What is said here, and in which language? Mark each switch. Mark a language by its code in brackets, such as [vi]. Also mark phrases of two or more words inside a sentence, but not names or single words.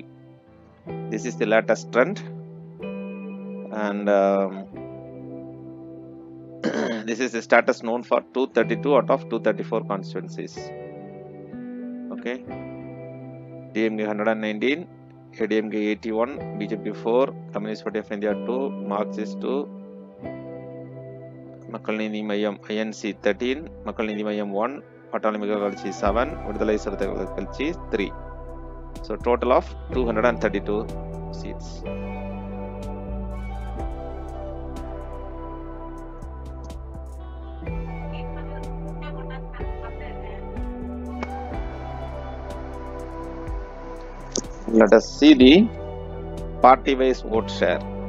[en] This is the latest trend. And this is the status known for 232 out of 234 constituencies. Okay, DMK 119, ADMK 81, BJP 4, Communist Party of India 2, Marxist 2, Makkal Needhi Mayyam INC 13, Makkal Needhi Mayyam 1, Atali Makal Katchi 7, Vidudalai Chiruthaikal Katchi 3. So total of 232 seats. Let us see the party-wise vote share.